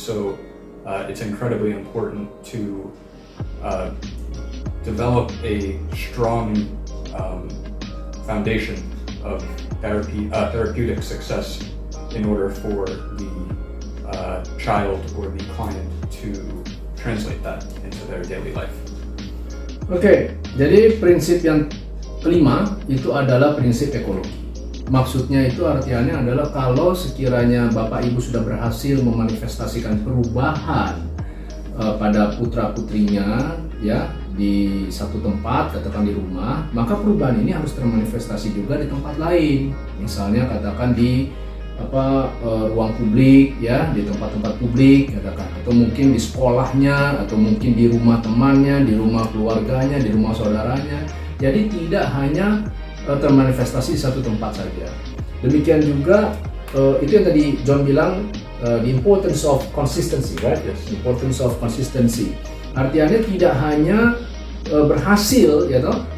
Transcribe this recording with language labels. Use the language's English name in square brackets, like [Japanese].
[English] So it's incredibly important to develop a strong foundation of therapeutic success in order for the child or the client to translate that into their daily life. [Indonesian] Oke, jadi prinsip yang kelima itu adalah prinsip ekologi. Maksudnya itu artinya adalah kalau sekiranya bapak ibu sudah berhasil memanifestasikan perubahan pada putra putrinya ya di satu tempat, katakan di rumah, maka perubahan ini harus termanifestasi juga di tempat lain. Misalnya katakan di ruang publik ya, di tempat-tempat publik katakan, atau mungkin di sekolahnya, atau mungkin di rumah temannya, di rumah keluarganya, di rumah saudaranya. Jadi tidak hanya termanifestasi di satu tempat saja. Demikian juga itu yang tadi John bilang, [English] the importance of consistency, right? Yes. Importance of consistency. [Indonesian] Artinya tidak hanya berhasil, ya toh.